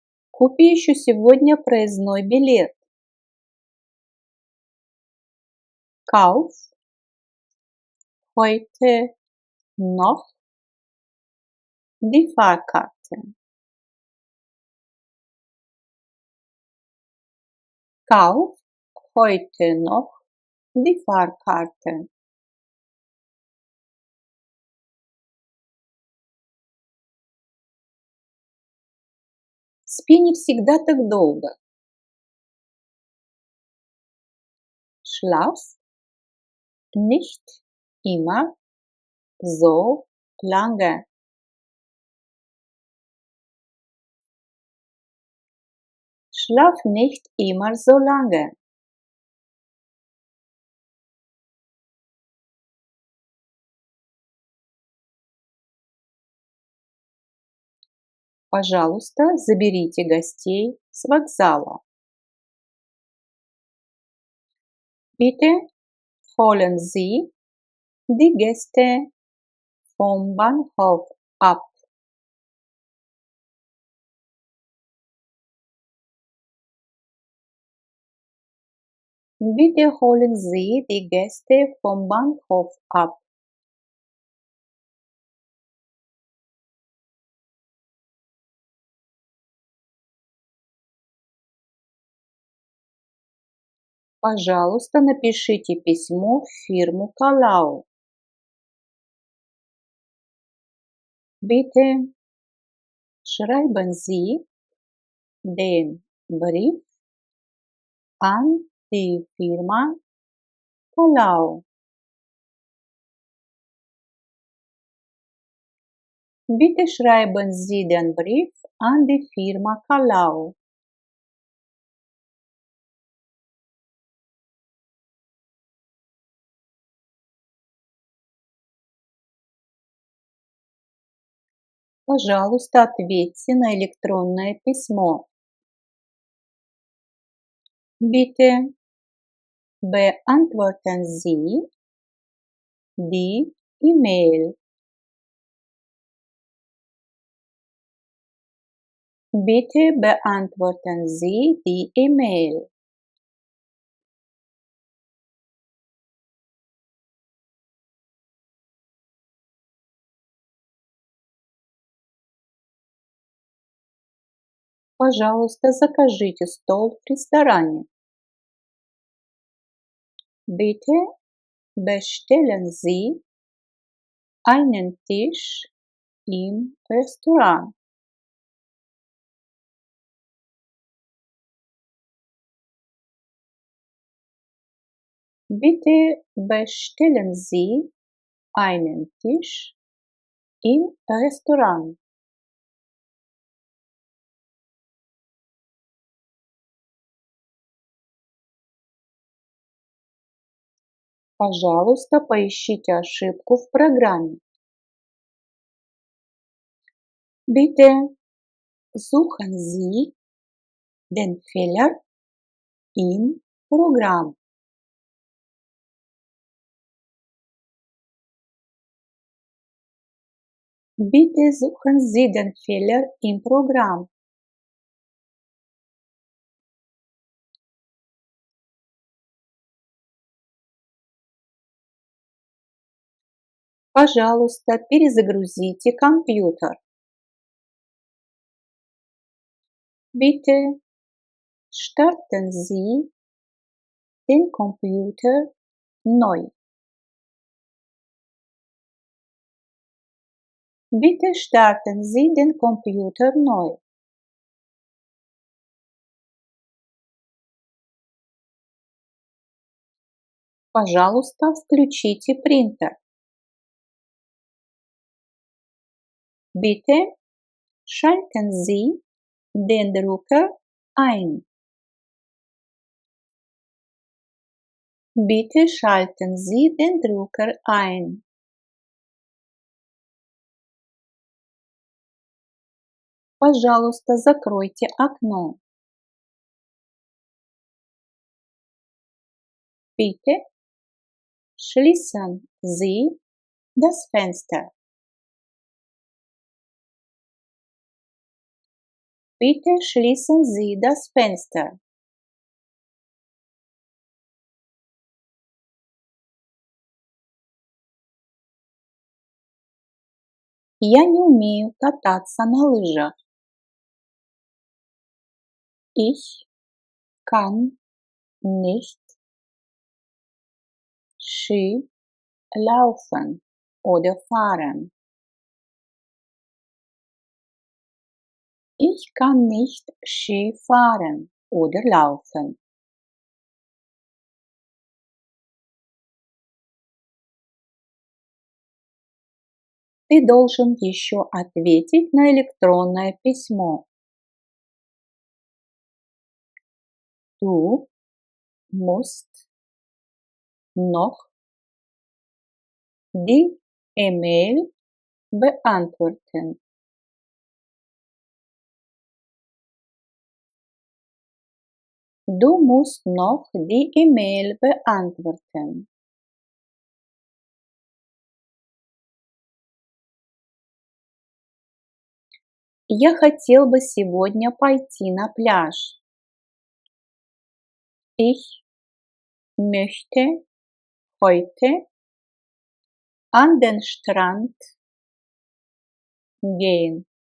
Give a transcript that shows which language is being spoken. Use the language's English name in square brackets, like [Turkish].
[Russian] Купи еще сегодня проездной билет. [German] Kauf heute noch die Fahrkarte. Kauf heute noch die Fahrkarte. [Russian] Спи не всегда так долго. [German] Schlaf nicht immer so lange. Schlaf nicht immer so lange. [Russian] Пожалуйста, заберите гостей с вокзала. [German] Bitte holen Sie die Gäste vom Bahnhof ab. Bitte holen Sie die Gäste vom Bahnhof ab. [Russian] Пожалуйста, напишите письмо в фирму Kalau. [German] Bitte schreiben Sie den Brief an die Firma Kalau. Bitte schreiben Sie den Brief an die Firma Kalau. [Russian] Пожалуйста, ответьте на электронное письмо. [German] Bitte beantworten Sie die E-Mail. Bitte beantworten Sie die E-Mail. [Russian] Пожалуйста, закажите стол в ресторане. [German] Bitte bestellen Sie einen Tisch im Restaurant. Bitte bestellen Sie einen Tisch im Restaurant. [Russian] Пожалуйста, поищите ошибку в программе. [German] Bitte suchen Sie den Fehler im Programm. Bitte suchen Sie den Fehler im Programm. [Russian] Пожалуйста, перезагрузите компьютер. [German] Bitte starten Sie den Computer neu. Bitte starten Sie den Computer neu. [Russian] Пожалуйста, включите принтер. [German] Bitte schalten Sie den Drucker ein. Bitte schalten Sie den Drucker ein. [Russian] Пожалуйста, закройте окно. [German] Bitte schließen Sie das Fenster. Bitte schließen Sie das Fenster. [Russian] Я не умею кататься на лыжах. [German] Ich kann nicht Ski laufen oder fahren. Ich kann nicht Ski fahren oder laufen. [Russian] Ты должен еще ответить на электронное письмо. [German] Du musst noch die E-Mail beantworten. Du musst noch die E-Mail beantworten. [Russian] Я хотел бы сегодня пойти на пляж. [German] Ich möchte heute an den Strand gehen.